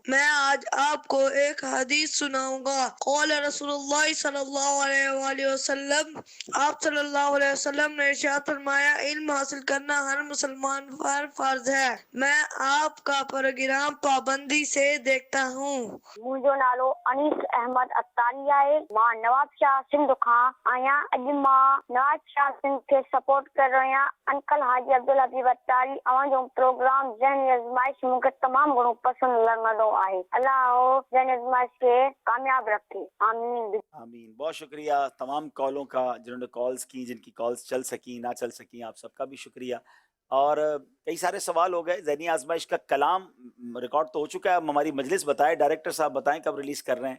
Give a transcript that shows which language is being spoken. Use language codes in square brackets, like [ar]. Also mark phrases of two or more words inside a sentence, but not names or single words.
[ur] میں آج آپ کو ایک حدیث سناؤں گا. قول رسول اللہ صلی اللہ علیہ وآلہ وسلم، آپ صلی اللہ علیہ وسلم نے ارشاد فرمایا علم حاصل کرنا ہر مسلمان پر فرض ہے. میں آپ کا پروگرام پابندی سے دیکھتا ہوں. [sd] मुंहिंजो नालो अनीस अहमद अतारी आहे. मां नवाब शाह सिंध खां आहियां. अॼु मां नवाब शाह सिंध खे सपोर्ट कर रही आहियां. अंकल हाजी अब्दुल हबीब अतारी, अव्हांजो प्रोग्राम ज़हनी आज़माइश मूंखे तमामु घणो पसंदि लॻंदो आहे. अल्लाह ज़हनी आज़माइश खे कामयाब रखे. आमीन आमीन. [ur] بہت شکریہ تمام کالوں کا، جنہوں نے کالز کی، جن کی کالز چل سکی نہ چل سکی، آپ سب کا بھی شکریہ. اور کئی سارے سوال ہو گئے. ذہنی آزمائش کا کلام ریکارڈ تو ہو چکا ہے۔ اب ہماری مجلس بتائے، ڈائریکٹر صاحب بتائیں کب ریلیز کر رہے ہیں.